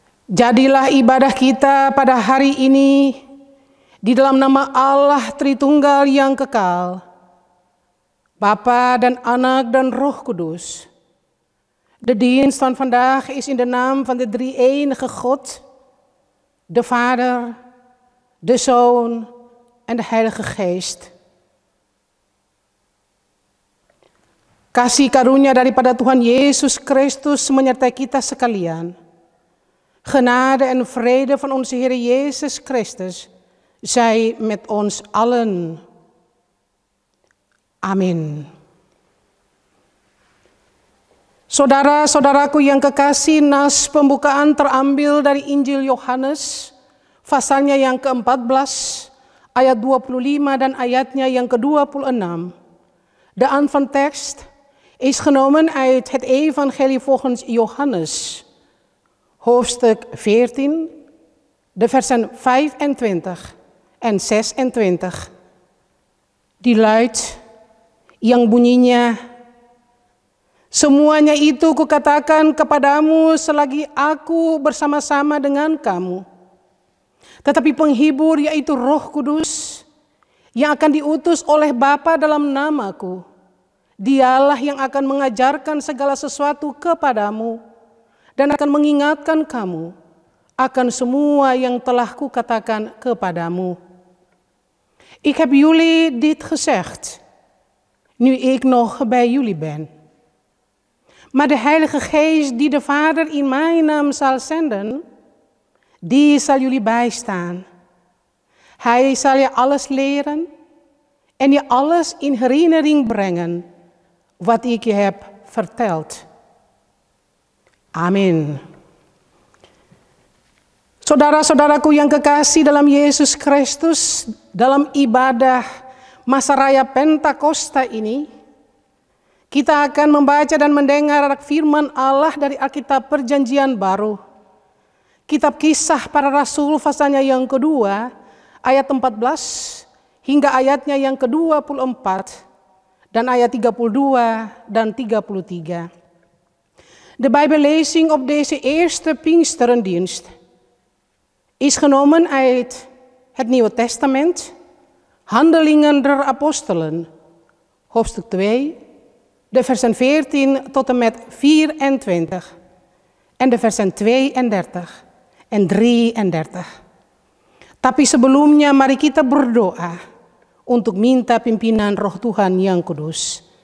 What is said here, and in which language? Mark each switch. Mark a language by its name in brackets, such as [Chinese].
[Indonesian] Jadilah ibadah kita pada hari ini di dalam nama Allah Tritunggal yang kekal, Bapa dan Anak dan Roh Kudus. [Dutch] De dienst van vandaag is in de naam van de drie-enige God, de Vader, de Zoon en de Heilige Geest. [Indonesian] Kasih karunia daripada Tuhan Yesus Kristus menyertai kita sekalian. [Dutch] Genade en vrede van onze Heer Jezus Christus zij met ons allen. [Indonesian] Amin. Saudara-saudaraku yang kekasih, nas pembukaan terambil dari Injil Yohanes, pasalnya yang ke-14, ayat 25 dan ayatnya yang ke-26. [Dutch] De aanvangtekst is genomen uit het evangelie volgens Johannes, hoofdstuk 14, de versen 25 en 26. Die luidt, [Indonesian] yang bunyinya, semuanya itu kukatakan kepadamu selagi aku bersama-sama dengan kamu. Tetapi penghibur yaitu Roh Kudus yang akan diutus oleh Bapa dalam namaku, Dialah yang akan mengajarkan segala sesuatu kepadamu dan akan mengingatkan kamu akan semua yang telah kukatakan kepadamu. [Dutch] Ik heb jullie dit gezegd, nu ik nog bij jullie ben. Maar de Heilige Geest die de Vader in mijn naam zal zenden, die zal jullie bijstaan. Hij zal je alles leren en je alles in herinnering brengen wat ik je heb verteld. [Indonesian] Amin. Saudara-saudaraku yang kekasih dalam Yesus Kristus, dalam ibadah masa raya Pentakosta ini, kita akan membaca dan mendengar firman Allah dari Alkitab Perjanjian Baru. Kitab Kisah Para Rasul pasalnya yang kedua, ayat 14 hingga ayatnya yang ke-24. Dan ayat 32 dan 33. [Dutch] De Bijbellezing op deze eerste Pinksterendienst is genomen uit het Nieuwe Testament, Handelingen der Apostelen, hoofdstuk 2, de versen 14 tot en met 24 en de versen 32 en 33. [Indonesian] Tapi sebelumnya mari kita berdoa untuk minta pimpinan Roh Tuhan yang Kudus.